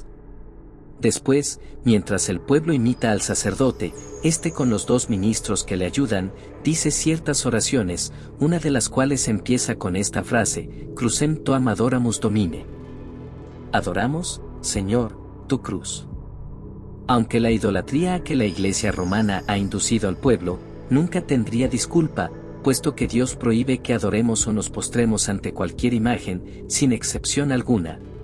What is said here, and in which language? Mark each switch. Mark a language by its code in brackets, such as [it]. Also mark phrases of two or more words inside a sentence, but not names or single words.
[es] Después, mientras el pueblo imita al sacerdote, este con los 2 ministros que le ayudan, dice ciertas oraciones, una de las cuales empieza con esta frase: [la] Crucem toam adoramus Domine. [es] Adoramos, Señor, tu cruz. Aunque la idolatría a que la Iglesia romana ha inducido al pueblo, nunca tendría disculpa, puesto que Dios prohíbe que adoremos o nos postremos ante cualquier imagen, sin excepción alguna.